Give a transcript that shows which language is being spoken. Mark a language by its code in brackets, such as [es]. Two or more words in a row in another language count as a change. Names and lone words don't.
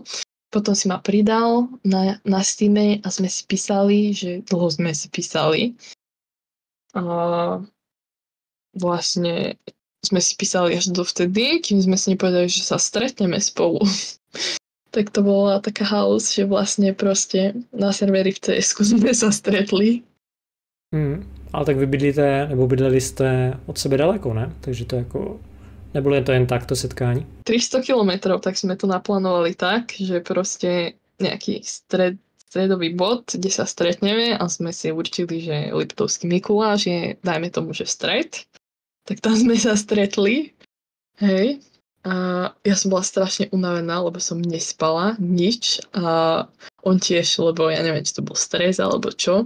[sk] Potom si ma pridal na Steame a sme si písali, že dlho sme si písali. A vlastne sme si písali až dovtedy, kým sme si nepovedali, že sa stretneme spolu. Tak to bola taká halus, že vlastne proste na serveri v CS-ku sme sa stretli. [cs] Ale tak vy bydleli jste od sebe daleko, ne? Takže to jako... Nebylo jen to jen takto setkání? [sk] 300 kilometrov, tak sme to naplánovali tak, že proste nejaký stredový bod, kde sa stretneme a sme si určili, že Liptovský Mikuláš je, dajme tomu, že v stred. Tak tam sme sa stretli. Hej. A ja som bola strašne unavená, lebo som nespala nič a on tiež, lebo ja neviem, či to bol stres alebo čo.